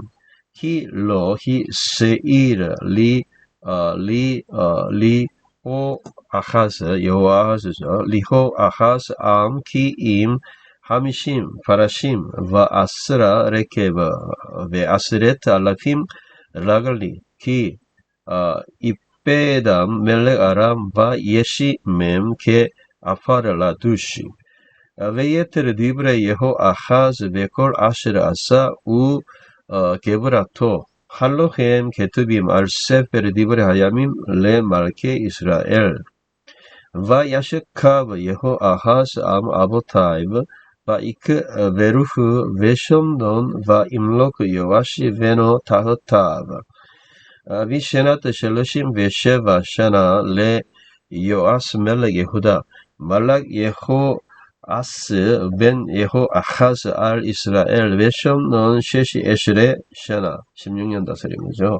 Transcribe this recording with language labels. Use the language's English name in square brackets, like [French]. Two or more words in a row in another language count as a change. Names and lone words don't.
[Hebrew] כי לא השאיר ליהו אחז עם כי אם 50 פרשים ועשרה רכב ועשרת אלפים רגלי כי איבדם מלך ארם וישימם כעפר לדוש. ויתר דברי יהו אחז וכל אשר עשה הוא וגבורתו הלא הם כתובים על ספר דברי הימים למלכי ישראל וישכב יהואחז עם אבותיו ויקברהו בשומרון וימלך יואש בנו תחתיו בשנת שלשים ושבע שנה ליואש מלך יהודה מלך יהואש בן יהואחז על ישראל בשומרון שש עשרה שנה [Korean] 16년 다스린 거죠.